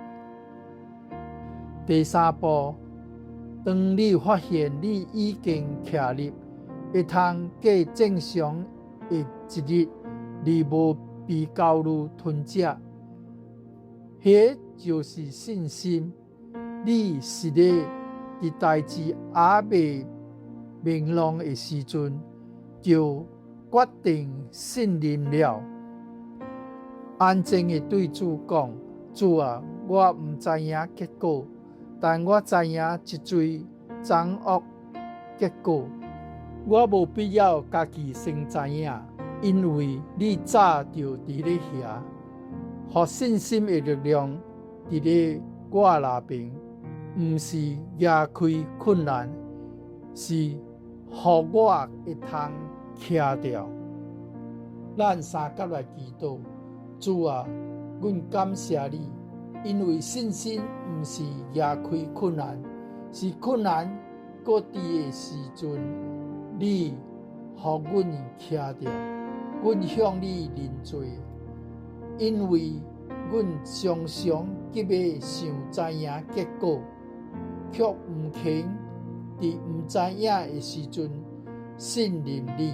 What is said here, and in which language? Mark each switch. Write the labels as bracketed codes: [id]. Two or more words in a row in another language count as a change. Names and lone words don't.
[nan] 第三步，當你發現你已經徛入會通過正常的一日，而無被教路吞食，迄就是信心。你是咧佇代志還未明朗的時陣，就決定信任了。安靜地對主講：主啊，我唔知影結果，但我知影一最掌握結果。我無必要家己先知影，因為你早就佇咧遐，互信心的力量佇咧我內邊，唔是壓開困難，是互我會通徛住。咱三甲來祈禱，主啊，阮感謝你，因為信心唔是壓開困難，是困難佫佇的時陣，你互阮徛住，阮向你認罪，因為阮常常急要想知影結果，卻唔肯佇唔知影的時陣信任你。